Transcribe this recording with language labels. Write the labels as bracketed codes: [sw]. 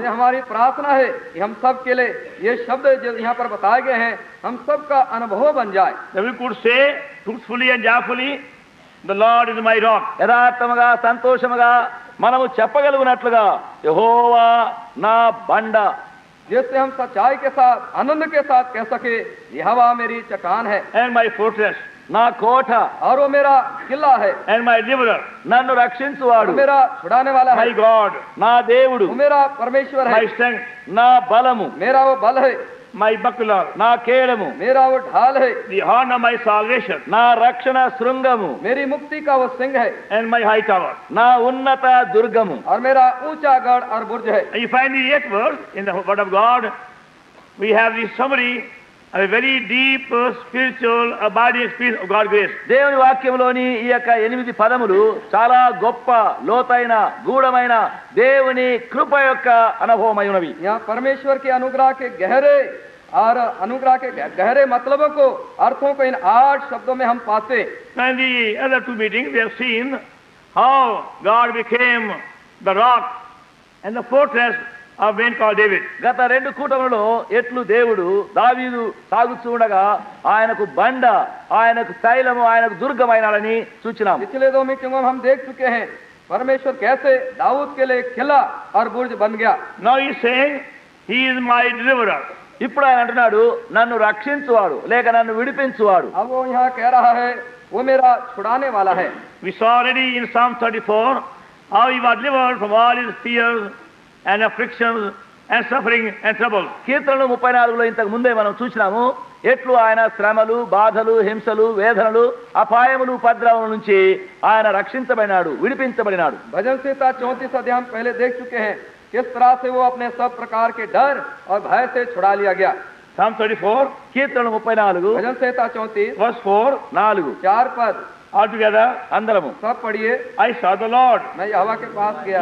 [hi] ये हमारी प्रार्थना है कि हम सब के लिए ये शब्द जो यहाँ पर बताए गए हैं हम सब का अनुभव बन जाए. [en] That we could say truthfully and joyfully, the Lord is my rock. [te] యథార్థముగా, సంతోషముగా మనము చెప్పగలుగునట్లుగా యెహోవా నా బండ, [hi] जिससे हम सच्चाई के साथ, आनंद के साथ कह सके यहोवा मेरी चट्टान है [en] And my fortress, [te] నా కోట, [hi] और वो मेरा किला है, [en] and my deliverer, [te] నన్ను రక్షించువాడు, [hi] वो मेरा छुड़ाने वाला है, [en] my God, [te] నా దేవుడు, [hi] वो मेरा परमेश्वर है, [en] my strength, [te] నా బలము, [hi] मेरा वो बल है, [en] my buckler, [te] నా కేడము, [hi] मेरा वो ढाल है, [en] the horn of my salvation, [te] నా రక్షణ శృంగము, [hi] मेरी मुक्ति का वो सिंह है, [en] and my high tower. [te] నా ఉన్నత దుర్గము. [hi] और मेरा ऊंचा गढ़ और बुर्ज है. [en] And you find the 8th verse in the word of God. We have the summary of a very deep spiritual abiding experience of God's grace. [te] దేవుని వాక్యంలోని ఈ యొక్క 8 పదములు చాలా గొప్ప, లోతైన, గూఢమైన దేవుని కృప యొక్క అనుభవమై ఉన్నవి. [hi] यहाँ परमेश्वर के अनुग्रह के गहरे और अनुग्रह के गहरे मतलबों को, अर्थों को इन 8 शब्दों में हम पाते. [en] And the other 2 meetings we have seen how God became the rock and the fortress of man called David. [te] గత 2 కూటములలో ఎట్లు దేవుడు దావీదు సాగుతూ ఉండగా ఆయనకు బండ, ఆయనకు శైలము, ఆయనకు దుర్గమైనాడని సూచనాం. [hi] पिछले 2 मीटिंगों में हम देख चुके हैं परमेश्वर कैसे दाऊद के लिए किला और बुर्ज बन गया. [en] Now he is saying he is my deliverer. [te] ఇప్పుడు ఆయన అంటున్నాడు నన్ను రక్షించువాడు లేక నన్ను విడిపించువాడు. [hi] अब वो यहाँ कह रहा है वो मेरा छुड़ाने वाला है. [en] We saw already in Psalm 34 how he was delivered from all his fears and afflictions and suffering and troubles. [te] కీర్తనలు 34లో ఇంతకు ముందే మనం చూసినాము ఎట్లు ఆయన శ్రమలు, బాధలు, హింసలు, వేదనలు, అపాయములు, ఉపద్రవముల నుంచి ఆయన రక్షించబడినాడు, విడిపించబడినాడు. [hi] भजन संहिता 34 अध्याय हम पहले देख चुके हैं किस तरह से वो अपने सब प्रकार के डर और भय से छुड़ा लिया गया। [en] Psalm 34, [te] కీర్తనలు 34 [hi] भजन संहिता 34 [en] verse 4, 4 [hi] 4 पद [en] all together. [te] అందరము [hi] सब पढ़िए। [en] I saw the Lord. [hi] मैं यहोवा के पास गया,